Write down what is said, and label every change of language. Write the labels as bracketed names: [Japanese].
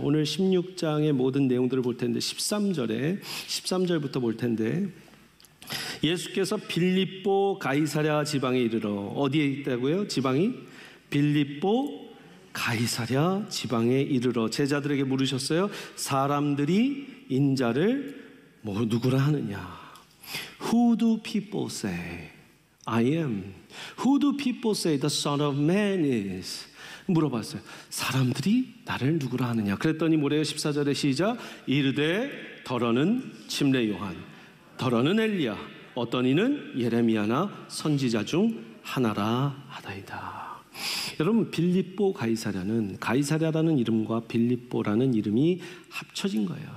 [Korean] 오늘 16장의 모든 내용들을 볼 텐데 13절부터 볼 텐데, 예수께서 빌립보 가이사랴 지방에 이르러, 어디에 있다고요? 지방이 빌립보 가이사랴 지방에 이르러 제자들에게 물으셨어요. 사람들이 인자를 누구라 하느냐? [English] Who do people say I am? Who do people say the Son of Man is? [Korean] 물어봤어요. 사람들이 나를 누구라 하느냐? 그랬더니 뭐래요? 14절에 시작. 이르되 더러는 침례 요한, 더러는 엘리야, 어떤 이는 예레미야나 선지자 중 하나라 하다이다. 여러분, 빌립보 가이사랴라는 이름과 빌립보라는 이름이 합쳐진 거예요.